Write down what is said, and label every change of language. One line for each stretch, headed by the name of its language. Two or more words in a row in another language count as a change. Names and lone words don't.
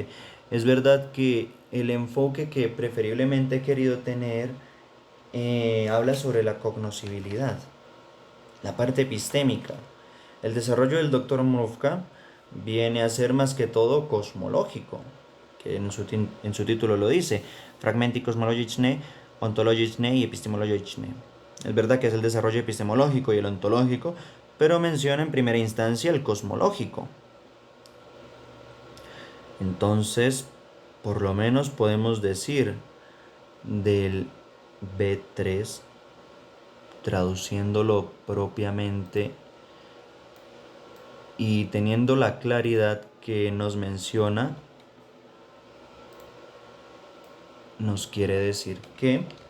Spanish: Es verdad que el enfoque que preferiblemente he querido tener habla sobre la cognoscibilidad, la parte epistémica. El desarrollo del Dr. Mrówka viene a ser más que todo cosmológico, que en su título lo dice, Fragmenti cosmologiczne, ontologiczne y epistemologiczne. Es verdad que es el desarrollo epistemológico y el ontológico, pero menciona en primera instancia el cosmológico. Entonces, por lo menos podemos decir del B3, traduciéndolo propiamente y teniendo la claridad que nos menciona, nos quiere decir que